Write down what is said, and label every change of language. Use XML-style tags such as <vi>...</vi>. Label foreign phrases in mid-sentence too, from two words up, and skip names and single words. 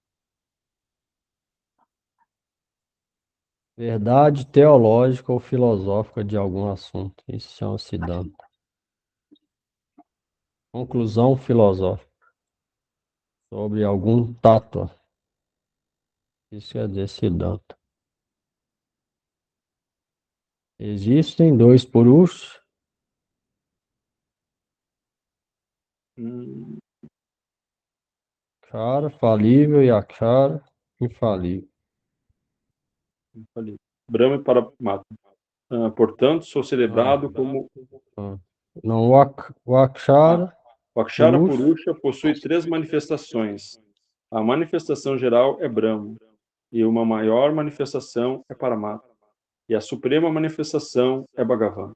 <pt>Verdade teológica ou filosófica de algum assunto. Isso chama Siddhanta. Conclusão filosófica sobre algum tattva. Isso quer dizer Siddhanta. Existem dois Purushas, Hum, Akshara falível e Akshara infalível. falível. Brahma e Paramatma. Portanto, sou celebrado como Ah. Não, o Akshara o Akshara Purusha, Purusha possui três manifestações. A manifestação geral é Brahma, e uma maior manifestação é Paramatma, e a suprema manifestação é Bhagavan.</pt>